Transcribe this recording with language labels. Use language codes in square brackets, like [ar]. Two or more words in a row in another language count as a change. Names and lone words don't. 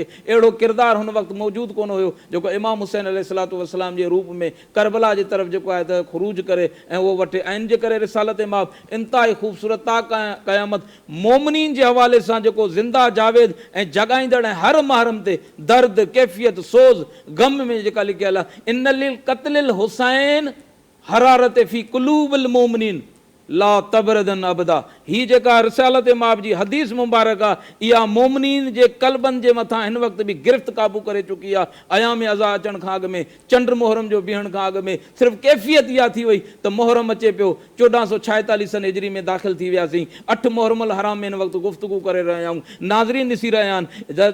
[sd] अहिड़ो किरदारु हुन वक़्तु मौजूदु कोन हुयो जेको इमाम हुसैन [ar] عليه الصلاة والسلام [sd] जे रूप में करबला जे तरफ़ जेको आहे त ख़ुरूज करे ऐं उहो वठे। ऐं इन जे करे रिसालत माब इंतिहाई ख़ूबसूरत क़यामत मोमिनीन जे हवाले सां जेको ज़िंदा जावेद ऐं जॻाईंदड़ ऐं हर महरम ते दर्द कैफ़ियत सोज़ गम में जेका लिखियल आहे, [ar] إن لقتل الحسين حرارة في قلوب المؤمنين لا تبرد أبدا. [sd] ही जेका रिसालत माब जी हदीस मुबारक आहे, इहा मोमिनीन जे कल्बनि जे मथां हिन वक़्तु बि गिरफ़्त क़ाबू करे चुकी आहे। अयाम अज़ा अचण खां अॻु में, चंड मोहरम जो बीहण खां अॻु में सिर्फ़ु कैफ़ियत इहा थी वई त मोहरम अचे पियो, 1446 सन हिजरी में दाख़िल थी वियासीं, 8 मुहर्रम हराम में हिन वक़्तु गुफ़्तगू करे रहिया आहियूं, नाज़रीन ॾिसी रहिया आहिनि।